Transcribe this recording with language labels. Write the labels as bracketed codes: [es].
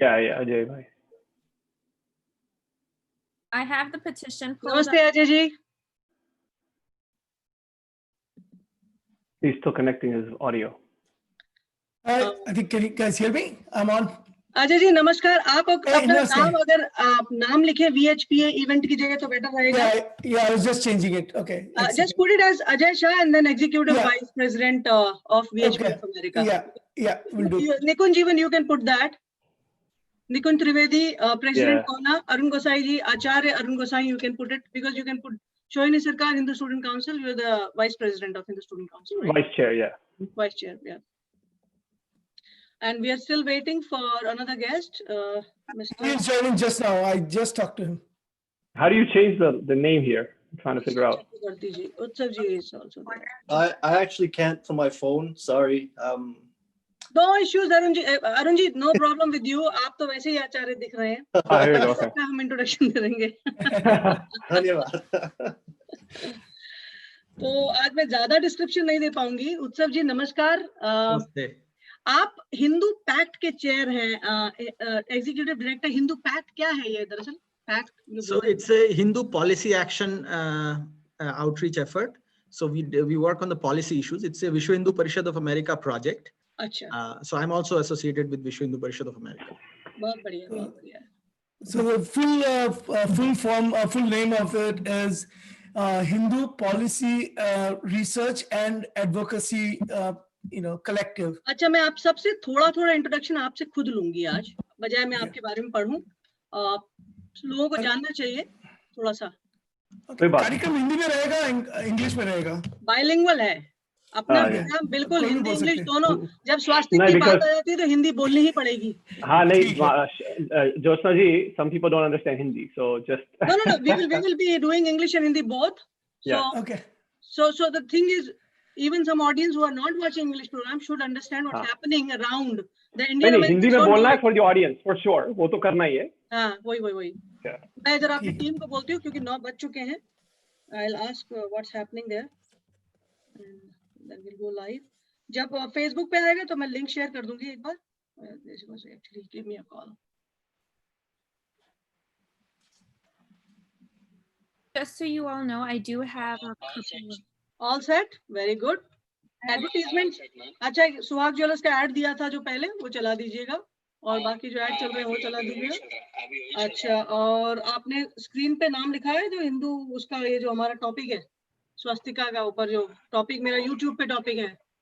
[en] Yeah, Ajay bhai. I have the petition pulled [hi] Namaste, [en] up. Ajay ji. He's still connecting his audio. I think, can you guys hear me? I'm on. [hi] Ajay ji, namaskar. आप अपना नमस्ते। नाम अगर आप नाम लिखे VHPA event की जगह तो better रहेगा. [en] Yeah, I was just changing it. Okay. Just put it as Ajay Shah and then Executive Yeah. Vice President of VHP Okay. of America. Yeah, we'll do. Nikunj, even you can put that. Nikunj Trivedi, President Yeah. Kona, Arun Gosai ji, Acharya Arun Gosai, you can put it because you can put Shohini Sarkar, Hindu Student Council. You're the Vice President of Hindu Student Council, right? Vice Chair, yeah. Vice Chair, yeah. And we are still waiting for another guest, Mr. He's joining just now. I just talked to him. How do you change the name here? I'm trying to figure out. Chakrabarti ji. Utsav ji is also there. I actually can't from my phone. Sorry. No issues, Arun ji. Arun ji, no problem with you. [hi] आप तो वैसे ही आचार्य दिख रहे हैं. [en] Here we go. Okay. [hi] हम introduction करेंगे. धन्यवाद. तो आज मैं ज्यादा डिस्क्रिप्शन नहीं दे पाऊंगी. उत्सव जी नमस्कार. आप हिंदू पैक्ट के चेयर हैं, एग्जीक्यूटिव डायरेक्टर। हिंदू पैक्ट क्या है ये दरअसल? Pact [en] So it's a Hindu policy action outreach effort. So we work on the policy issues. It's a Vishwa Hindu Parishad of America project. [hi] अच्छा, [en] So I'm also associated with Vishwa Hindu Parishad of America. [hi] बहुत बढ़िया, बहुत बढ़िया। [en] So the full form, full name of it is Hindu Policy Research and Advocacy, collective. [hi] अच्छा, मैं आप सबसे थोड़ा इंट्रोडक्शन आपसे खुद लूंगी आज, बजाय मैं आपके बारे में पढ़ूं। लोगों को जानना चाहिए थोड़ा सा। कार्यक्रम हिंदी में रहेगा, इंग्लिश में रहेगा? बाइलिंगुअल है अपना प्रोग्राम, बिल्कुल हिंदी इंग्लिश दोनों। जब स्वास्तिक की बात आ जाती है तो हिंदी बोलनी ही पड़ेगी। हाँ नहीं, [en] Jyotsna ji, some people don't understand Hindi, so just no, we will be doing English and Hindi both. So, yeah. Okay. So the thing is, even some audience who are not watching English program should understand what's happening around the Indian [hi] नहीं, [en] Americans. [hi] Hindi में बोलना है [en] for the audience for sure, [hi] वो तो करना ही है। हाँ, वही। मैं जरा अपनी टीम को बोलती हूँ क्योंकि 9 बज चुके हैं। [en] I'll ask what's happening there, and then we'll go live. [hi] जब Facebook पे आएगा तो मैं लिंक शेयर कर दूंगी एक बार। [en] This was actually give me a call. Just so you all know, I do have a couple of... All set, very good. Advertisement. [hi] अच्छा, सुहाग ज्वेलर्स का ऐड दिया था जो पहले, वो चला दीजिएगा, और बाकी जो ऐड चल रहे हैं वो चला दीजिएगा। अच्छा, और आपने स्क्रीन पे नाम लिखा है जो हिंदू, उसका ये जो हमारा टॉपिक है स्वास्तिका का ऊपर जो टॉपिक मेरा YouTube पे टॉपिक है।